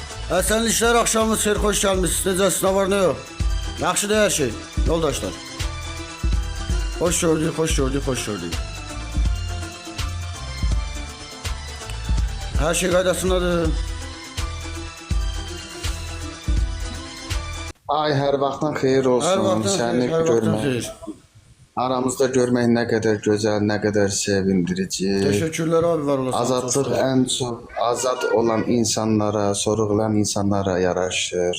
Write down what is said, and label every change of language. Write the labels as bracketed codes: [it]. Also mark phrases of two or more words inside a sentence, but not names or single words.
[tr] Esenlikler akşamınız xeyir, hoş gelmişsiniz. Necəsiniz, ne var ne yok? [az] Yaxşıdır her şey, yoldaşlar. Hoş gördük, hoş gördük, hoş gördük. Her şey qaydasındadır. Ay hər vaxtın xeyir olsun. Her vaxtın Səni xeyir, her vaxtın görmək. xeyir. Aramızda görmək nə qədər gözəl, nə qədər sevindirici. [tr] Teşekkürler abi, var olasın. [az] Azadlıq ən çox azad olan insanlara, sorğulayan insanlara yaraşır.